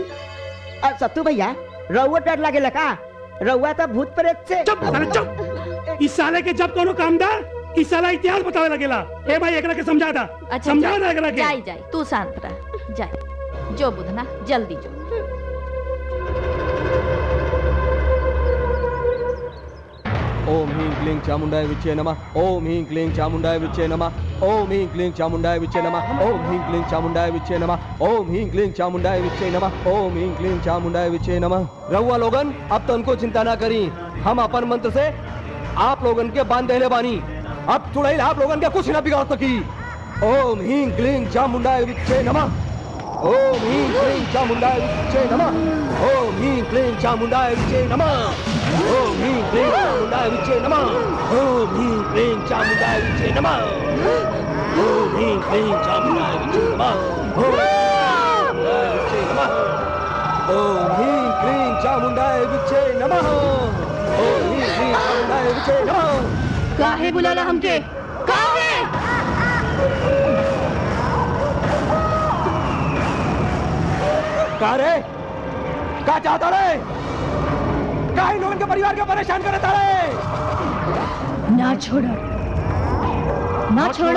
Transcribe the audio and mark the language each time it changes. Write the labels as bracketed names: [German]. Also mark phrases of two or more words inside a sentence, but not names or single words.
[Bhojpuri] और सत्तू भैया, रउआ डर लगेला का? रउआ तो भूत प्रेत से। चुप। इस साले के जब कोनो काम दा, इस साला इतिहास बतावे लगेला। ए भाई एकरा के समझा दा। अच्छा समझा दा एकरा के। जाई तू शांत रह। जाई जो बुधना, जल्दी जो। [Sanskrit] ओम ह्रीं क्लीं चामुंडाय विच्चे नमः। ओम ह्रीं क्लीं चामुंडाय विच्चे नमः। ओम ह्रीं क्लीं चामुंडाय विच्चे नमः। ओम ह्रीं क्लीं चामुंडाय विच्चे नमः। ओम ह्रीं क्लीं चामुंडाय विच्चे नमः। ओम ह्रीं क्लीं चामुंडाय विच्चे नमः। [Bhojpuri] रउआ लोगन अब तो उनको चिंता ना करी, हम अपन मंत्र से आप लोगन के बांध देले बानी। अब चुड़ैल आप लोगन के कुछ ना बिगाड़ सकी। [Sanskrit] ओम ह्रीं क्लीं चामुंडाय विच्चे नमः। ओम ह्रीं क्लीं चामुंडाय विच्चे नमः। ओम ह्रीं क्लीं चामुंडाय विच्चे नमः। ओम ह्रीं क्लीं चामुंडाय विच्चे नमः। ओम ह्रीं क्लीं चामुंडाय विच्चे नमः। ओम ह्रीं क्लीं चामुंडाय विच्चे नमः। ओम ह्रीं क्लीं चामुंडाय विच्चे नमः। ओम ह्रीं क्लीं चामुंडाय विच्चे नमः। [Bhojpuri] काहे बुलाला हमके? काहे? का रे? का चाहता रे? का इन लोगों के परिवार को परेशान करता रे? ना छोड़ो, ना छोड़ो।